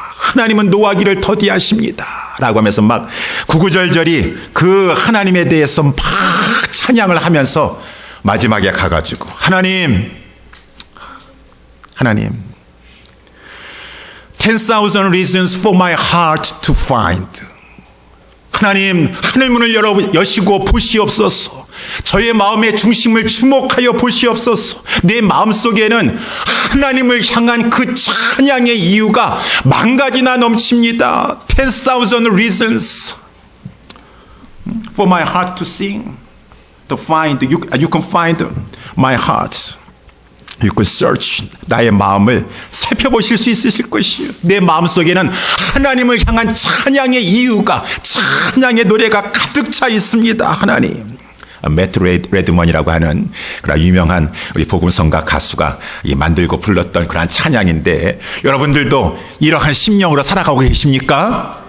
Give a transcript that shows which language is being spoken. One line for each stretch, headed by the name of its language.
Korean: 하나님은 노하기를 더디하십니다 라고 하면서 막 구구절절히 그 하나님에 대해서 막 찬양을 하면서 마지막에 가가지고 하나님
English: 10,000 reasons for my heart to find.
Korean: 하나님 하늘문을 여시고 보시옵소서. 저의 마음의 중심을 주목하여 보시옵소서. 내 마음속에는 하나님을 향한 그 찬양의 이유가 만 가지나 넘칩니다.
English: 10,000 reasons for my heart to sing, to find. You can find my heart. You can search.
Korean: 나의 마음을 살펴보실 수 있으실 것이에요. 내 마음속에는 하나님을 향한 찬양의 이유가, 찬양의 노래가 가득 차 있습니다. 하나님. 매트 레드먼이라고 하는 그런 유명한 우리 복음성가 가수가 만들고 불렀던 그런 찬양인데, 여러분들도 이러한 심령으로 살아가고 계십니까?